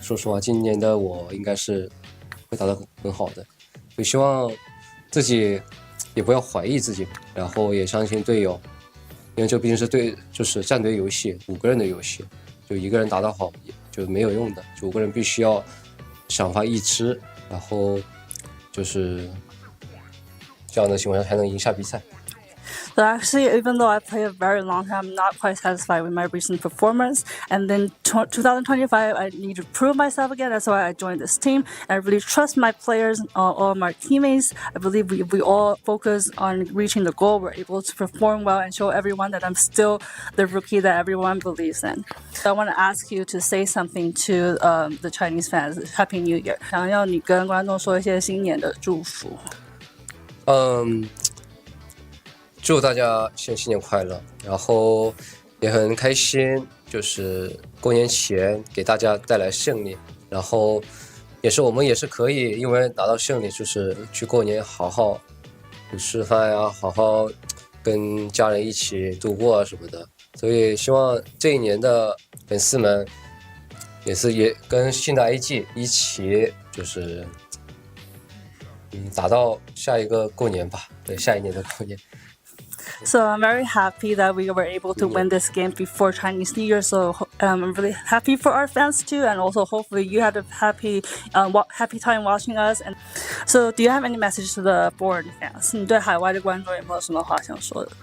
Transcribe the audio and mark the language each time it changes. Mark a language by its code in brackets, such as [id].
[zh] 说实话，今年的我应该是会打得很好的，所以希望自己也不要怀疑自己，然后也相信队友，因为这毕竟是就是战队游戏，5个人的游戏，就1个人打得好就没有用的，就5个人必须要想法一致，然后就是这样的情况下才能赢下比赛。 [en] So actually, even though I play a very long time, I'm not quite satisfied with my recent performance. And then 2025, I need to prove myself again. That's why I joined this team. And I really trust my players, all my teammates. I believe we all focus on reaching the goal. We're able to perform well and show everyone that I'm still the rookie that everyone believes in. So I want to ask you to say something to the Chinese fans. Happy New Year. [zh] 想要你跟观众说一些新年的祝福。祝大家新年快乐，然后也很开心，就是过年前给大家带来胜利，然后我们也是可以因为拿到胜利，就是去过年好好吃饭呀，好好跟家人一起度过啊什么的，所以希望这一年的粉丝们也跟新的 IG 一起就是打到下一个过年吧，对，下一年的过年。 [en] So I'm very happy that we were able to win this game before Chinese New Year. So I'm really happy for our fans too, and also hopefully you had a happy time watching us. And so, do you have any message to the foreign fans? [zh] 你对海外的观众有没有什么话想说的？